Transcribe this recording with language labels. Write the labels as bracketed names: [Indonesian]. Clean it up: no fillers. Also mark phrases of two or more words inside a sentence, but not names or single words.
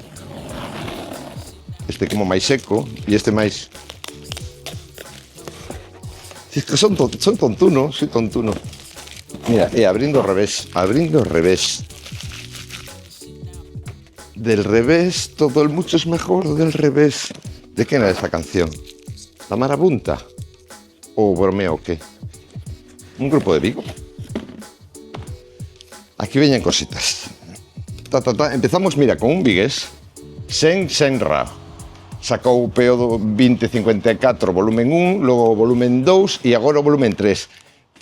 [Galician] Este como máis seco e este máis... [Spanish] Es que [Galician] son tontuno, [Spanish] soy tontuno. [Galician] Mira, abrindo ao revés. [Spanish] Del revés, todo el mucho es mejor del revés. [Galician] De quen era esta canción? La Marabunta? Ou bromeo o qué? Un grupo de Vigo. Aquí veñen cositas. [Spanish] Empezamos, mira, con un vigués. Senra. [Galician] Sacou o PO 2054 volumen 1, logo o volumen 2 e agora o volumen 3.